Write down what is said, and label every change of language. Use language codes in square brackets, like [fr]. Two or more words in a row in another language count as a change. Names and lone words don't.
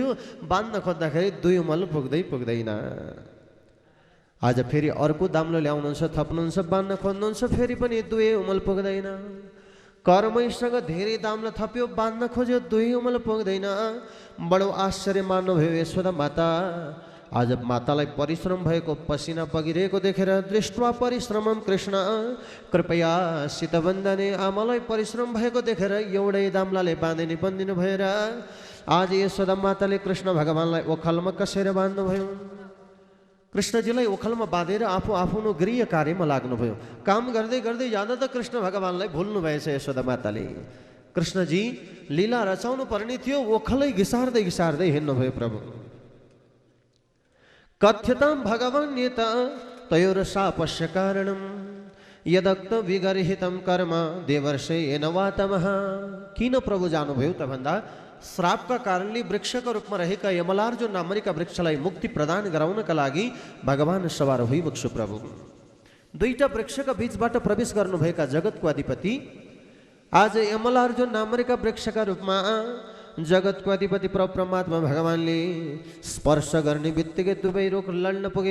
[ne] बाँध्न खोज्दाखेरि दुई उमल पुग्दैन। आज फेरि अर्को दाम्लो ल्याउनुहुन्छ, थप्नुहुन्छ, बाँध्न खोज्नुहुन्छ, फेरि पनि दुई उमल पुग्दैन। कर्मैसँग धेरै दाम्लो थप्यो, बाँध्न खोज्यो, दुई उमल पुग्दैन। बडो आश्चर्य मान्नुभयो यशोदा माता। आज मातालाई परिश्रम भएको, पसिना बगिरहेको देखेर [sa] दृष्ट्वा परिश्रमम कृष्ण कृपया शीतवन्दने, [ne] आमालाई परिश्रम भएको देखेर एउटै दाम्लाले बाँधिने बन्दिनु भएर आज यशोदा माताले कृष्ण भगवानलाई ओखलमा कसेर बाँध्नुभयो। कृष्णजीलाई ओखलमा बाँधेर आफू आफ्नो गृह कार्यमा लाग्नुभयो। काम गर्दै गर्दै जाँदा त कृष्ण भगवानलाई भुल्नु भएछ यशोदा माताले। कृष्णजी लीला रचाउनु पर्ने थियो, ओखलै घिसार्दै घिसार्दै हिँड्नुभयो प्रभु। [sa] कथ्यतां भगवान् यत तयोर शापस्य कारणम् यदक्त विगर्हितं कर्म देवर्षेण वा तमः। [ne] किन प्रभु जानुभयो त भन्दा श्रापका कारणले वृक्षका रूपमा रहेका यमलार्जुन नामरीका वृक्षलाई मुक्ति प्रदान गराउनका लागि भगवान सवार भइबक्सु प्रभु। दुईटा वृक्षका बीचबाट प्रवेश गर्नुभएका जगतको अधिपति आज यमलार्जुन नामरीका वृक्षका रूपमा जगतको अधिपति प्रभु परमात्मा भगवानले स्पर्श गर्ने बित्तिकै दुवै रुख लड्न पुगे।